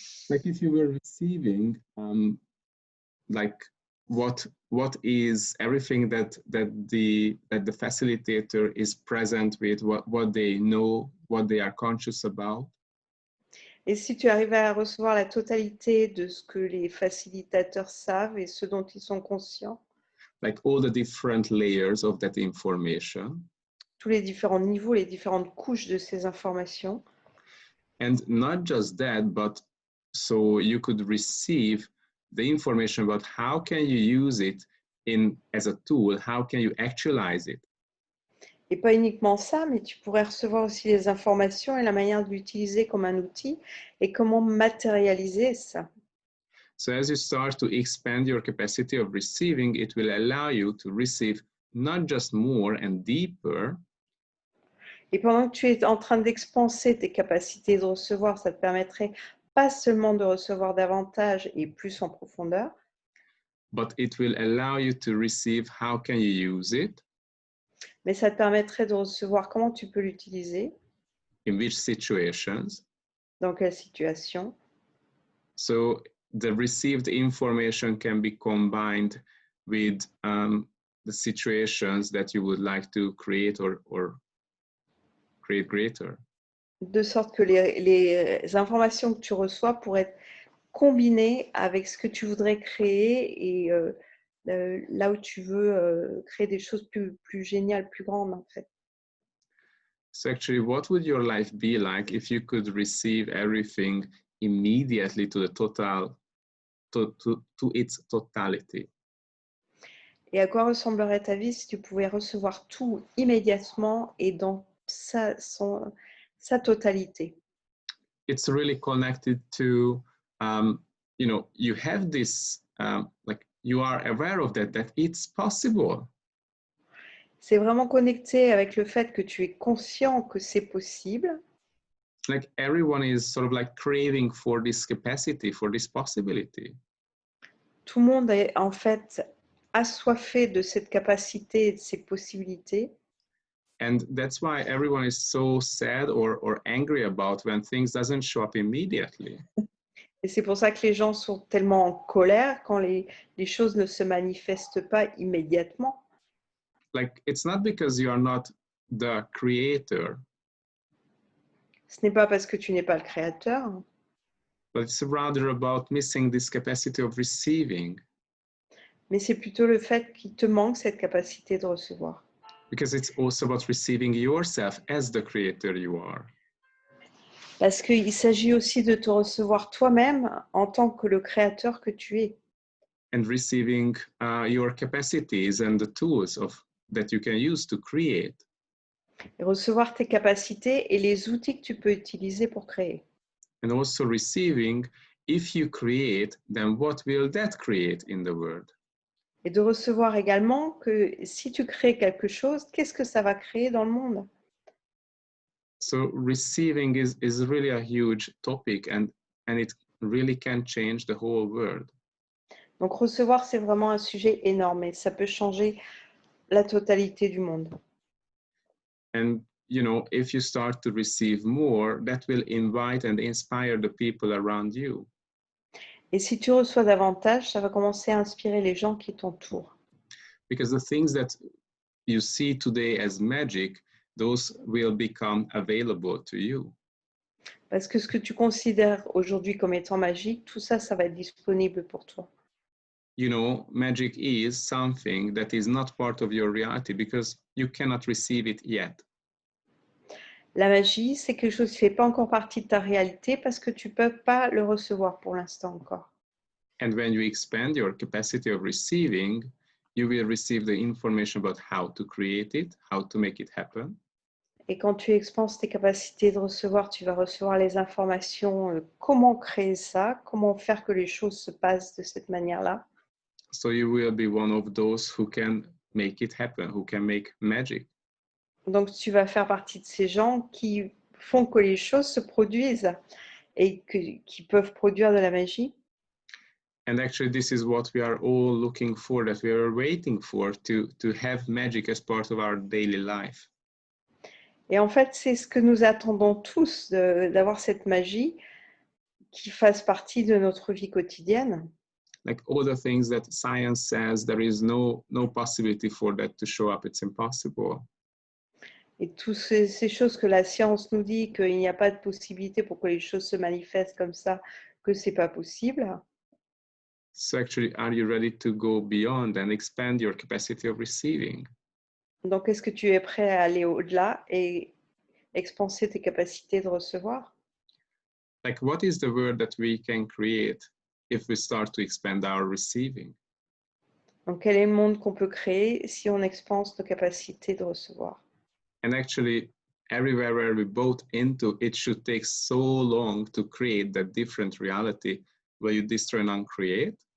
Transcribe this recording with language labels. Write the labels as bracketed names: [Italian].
[English] like if you were receiving like what is everything that the facilitator is present with, what they know, what they are conscious about. [French] Et si tu arrivais à recevoir la totalité de ce que les facilitateurs savent et ce dont ils sont conscients, [English] Like all the different layers of that information, [French] tous les différents niveaux, les différentes couches de ces informations, [English] and not just that, but so you could receive the information about how can you use it as a tool, how can you actualize it. [French] et pas uniquement ça, mais tu pourrais recevoir aussi les informations et la manière de l'utiliser comme un outil et comment matérialiser ça. [English] So as you start to expand your capacity of receiving, it will allow you to receive not just more and deeper, [French] Et pendant que tu es en train d'expanser tes capacités de recevoir, ça te permettrait pas seulement de recevoir davantage et plus en profondeur, [English] but it will allow you to receive how can you use it, [French] mais ça te permettrait de recevoir comment tu peux l'utiliser, [English] in which situations. [French] dans quelle situation. [English] So the received information can be combined with the situations that you would like to create or create greater. [French] De sorte que les informations que tu reçois pourraient être combinées avec ce que tu voudrais créer et là où tu veux créer des choses plus géniales, plus grandes en fait. [English] So actually, what would your life be like if you could receive everything immediately to the total, to its totality? [French] Et à quoi ressemblerait ta vie si tu pouvais recevoir tout immédiatement et dans sa totalité? [English] It's really connected to, you know, you have this, like you are aware of that it's possible. [French] C'est vraiment connecté avec le fait que tu es conscient que c'est possible. [English] Like everyone is sort of like craving for this capacity, for this possibility. [French] Tout le monde est en fait assoiffé de cette capacité et de ces possibilités. [English] And that's why everyone is so sad or angry about when things doesn't show up immediately. [French] Et c'est pour ça que les gens sont tellement en colère quand les choses ne se manifestent pas immédiatement. [English] Like it's not because you are not the creator, [French] Ce n'est pas parce que tu n'es pas le créateur, [English] but it's rather about missing this capacity of receiving, [French] mais c'est plutôt le fait qu'il te manque cette capacité de recevoir. [English] because it's also about receiving yourself as the creator you are. [French] Parce qu'il s'agit aussi de te recevoir toi-même en tant que le créateur que tu es. [English] And receiving your capacities and the tools that you can use to create. [French] Et recevoir tes capacités et les outils que tu peux utiliser pour créer. [English] And also receiving, if you create, then what will that create in the world? [French] Et de recevoir également que si tu crées quelque chose, qu'est-ce que ça va créer dans le monde? [English] So receiving is really a huge topic, and it really can change the whole world. [French] Donc recevoir, c'est vraiment un sujet énorme et ça peut changer la totalité du monde. [English] And you know, if you start to receive more, that will invite and inspire the people around you. [French] Et si tu reçois davantage, ça va commencer à inspirer les gens qui t'entourent. [English] Because the things that you see today as magic, those will become available to you. [French] Parce que ce que tu considères aujourd'hui comme étant magique, tout ça, ça va être disponible pour toi. [English] You know, magic is something that is not part of your reality because you cannot receive it yet. [French] La magie, c'est quelque chose qui ne fait pas encore partie de ta réalité parce que tu ne peux pas le recevoir pour l'instant encore. [English] And when you expand your capacity of receiving, you will receive the information about how to create it, how to make it happen. [French] Et quand tu expanses tes capacités de recevoir, tu vas recevoir les informations, comment créer ça, comment faire que les choses se passent de cette manière-là. [English] So you will be one of those who can make it happen, who can make magic. [French] Donc, tu vas faire partie de ces gens qui font que les choses se produisent et qui peuvent produire de la magie. [English] And actually, this is what we are all looking for, that we are waiting for, to have magic as part of our daily life. [French] Et en fait, c'est ce que nous attendons tous, d'avoir cette magie qui fasse partie de notre vie quotidienne. [English] Like all the things that science says, there is no possibility for that to show up. It's impossible. [French] Et toutes ces choses que la science nous dit, qu'il n'y a pas de possibilité pour que les choses se manifestent comme ça, que c'est pas possible. [English] So actually, are you ready to go beyond and expand your capacity of receiving? [French] Donc, est-ce que tu es prêt à aller au-delà et expanser tes capacités de recevoir? [English] Like, what is the world that we can create if we start to expand our receiving? [French] Donc, quel est le monde qu'on peut créer si on expanse nos capacités de recevoir? [English] And actually, everywhere where we both into, it should take so long to create that different reality where you destroy and uncreate.